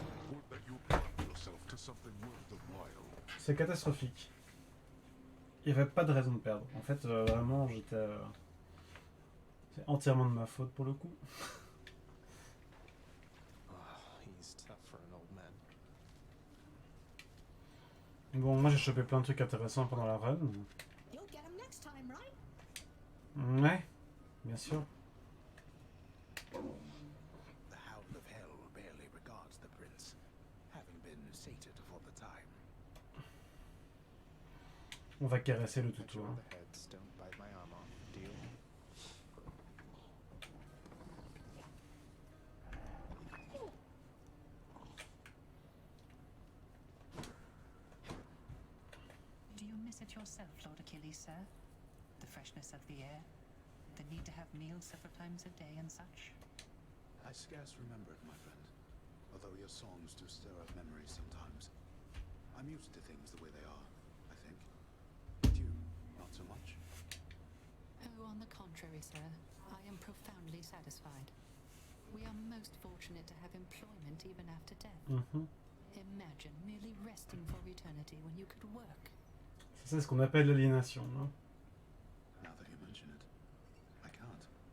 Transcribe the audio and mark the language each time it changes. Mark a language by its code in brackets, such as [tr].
[en] Would that you apply yourself to something worth the while. [fr] C'est catastrophique. Il n'y avait pas de raison de perdre. En fait, vraiment, j'étais... C'est entièrement de ma faute pour le coup. [en] Oh, he's tough for an old man. [fr] Bon, moi j'ai chopé plein de trucs intéressants pendant la run. [en] You'll get him next time, right? [fr] Ouais, bien sûr. [en] The Hound of Hell barely regards the prince, having been sated for the time. [fr] On va caresser le [en] Bet [fr] toutou. [en] your [fr] Hein. [en] other heads don't bite my arm off, deal? Is it yourself, Lord Achilles, sir? The freshness of the air? The need to have meals several times a day and such? I scarce remember it, my friend. Although your songs do stir up memories sometimes. I'm used to things the way they are, I think. But you, not so much. Oh, on the contrary, sir. I am profoundly satisfied. We are most fortunate to have employment even after death. Imagine merely resting for eternity when you could work. [fr] C'est ce qu'on appelle l'aliénation, non? [en] Now that you mention it, I can't.